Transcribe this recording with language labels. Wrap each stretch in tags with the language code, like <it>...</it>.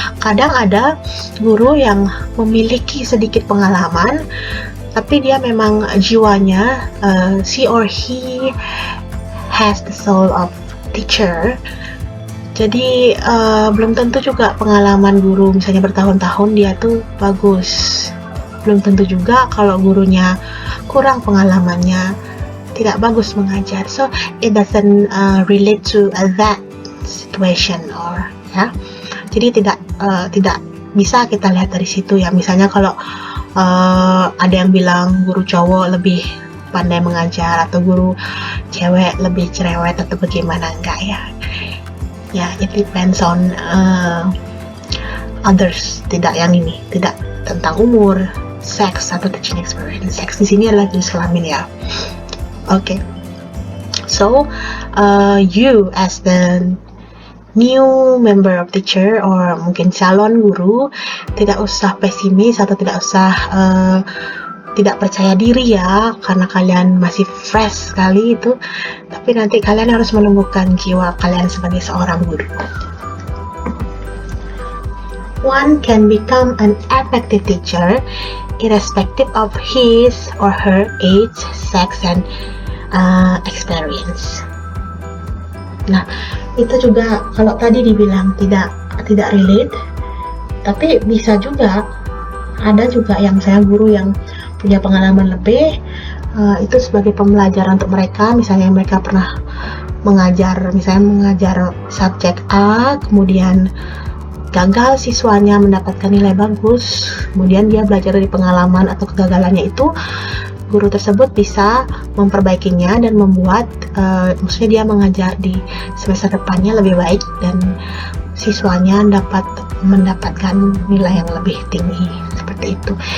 <id>Kadang ada guru yang memiliki sedikit pengalaman, tapi dia memang jiwanya</id> <en>she or he has the soul of teacher.</en> <id>Jadi belum tentu juga pengalaman guru misalnya bertahun-tahun dia tuh bagus. Belum tentu juga kalau gurunya kurang pengalamannya tidak bagus mengajar.</id> <en>So it doesn't relate to that situation or ya.</en> <id>Jadi tidak bisa kita lihat dari situ ya. Misalnya kalau ada yang bilang guru cowok lebih pandai mengajar atau guru cewek lebih cerewet atau bagaimana, enggak ya. Ya,</id> <en>it depends on others,</en> <id>tidak yang ini, tidak tentang umur, seks atau teaching experience. Seks di sini adalah jenis kelamin ya. Okay,</id> <en>so you as the new member of teacher</en> <id>or mungkin calon guru tidak usah pesimis atau tidak usah tidak percaya diri ya, karena kalian masih fresh sekali itu, tapi nanti kalian harus menumbuhkan jiwa kalian sebagai seorang guru.</id> <en>one can become an effective teacher irrespective of his or her age, sex, and experience.</en> <id>Nah, itu juga kalau tadi dibilang tidak relate, tapi bisa juga ada juga yang saya guru yang punya pengalaman lebih, itu sebagai pembelajaran untuk mereka. Misalnya mereka pernah mengajar subjek A, kemudian gagal siswanya mendapatkan nilai bagus, kemudian dia belajar dari pengalaman atau kegagalannya itu, guru tersebut bisa memperbaikinya dan membuat maksudnya dia mengajar di semester depannya lebih baik dan siswanya dapat mendapatkan nilai yang lebih tinggi, seperti itu.</id>